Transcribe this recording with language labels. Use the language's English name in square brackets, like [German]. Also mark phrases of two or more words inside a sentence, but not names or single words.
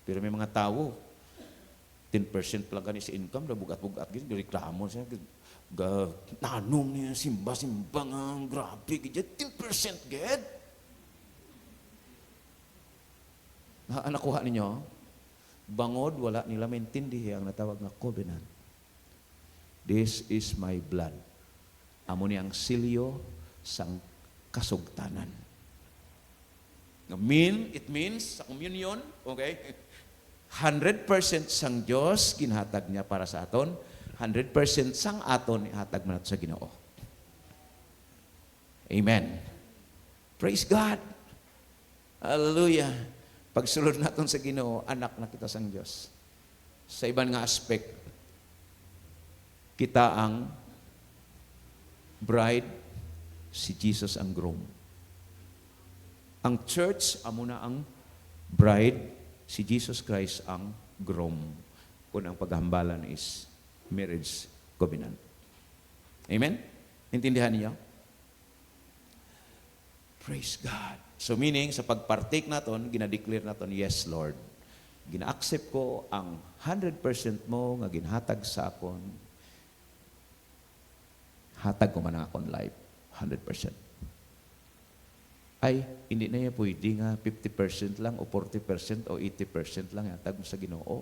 [Hiligaynon] Pero may mga tao, 10% lang gani sa income, na bugat-bugat, gini, reklamo siya, nanong niya, simba-simba nga, grabe, gini, 10% gid. Nakuha ninyo, bangod, wala nila maintindihan ang natawag na covenant. [English] This is my blood. [Hiligaynon] Amo ni ang silyo sang kasugtanan. [English] It means sa communion, okay? [Hiligaynon] 100% sang Dios ginhatag niya para sa aton, 100% sang aton ihatag man nato sa Ginoo. [English] Amen. Praise God. Hallelujah. [Hiligaynon] Pagsulod naton sa Ginoo, anak na kita sang Dios. Sa iban nga aspect, kita ang bride, si Jesus ang groom. Ang church, amo na ang bride, si Jesus Christ ang groom. Kung ang paghambalan is [English] marriage covenant. [Filipino] Amen? Intindihan niyo? [English] Praise God. So meaning, [Hiligaynon] sa pagpartake naton, ginadeclare naton, [English] yes, Lord. [Hiligaynon] Gina-accept ko ang 100% mo nga ginhatag sa akon. Hatag ko man ang akong life, 100%. [Filipino] Ay, hindi na yan pwede nga 50% lang o 40% o 80% lang [Hiligaynon] hatag mo sa Ginoo.